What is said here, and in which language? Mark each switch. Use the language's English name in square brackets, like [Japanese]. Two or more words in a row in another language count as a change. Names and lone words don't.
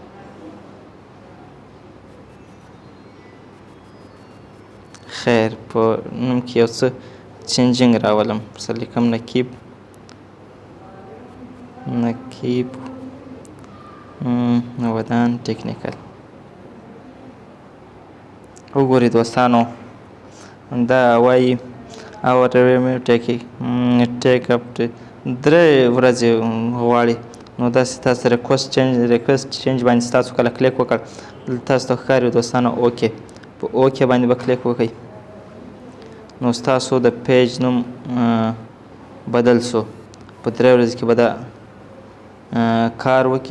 [Pashto] خیر، په نوم کې یو څه چینجینګ راولم. څه لیکم؟ نقیب ودان ټیکنیکل. وګورئ دوستانو، دا وایي [English] our revenue take up to 3 [Pashto] ورځې غواړي. نو داسې تاسو [English] request change [Pashto] باندې تاسو کله کلیک وکړ تاسو ته ښکاري دوستانو اوکې. په اوکې باندې به کلیک وکړئ. نو ستاسو د پیج نوم بدل سو. په 3 ورځې کې به دا کار وکړي.